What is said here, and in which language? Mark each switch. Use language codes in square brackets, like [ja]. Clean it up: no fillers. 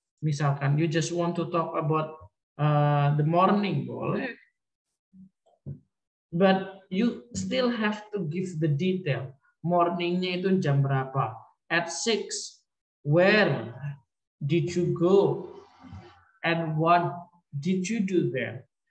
[en] Misalkan you just want to talk about the morning, boleh. But you still have to give the detail. [id] Morningnya itu jam berapa? [en] At 6. Where did you go? And what did you do there?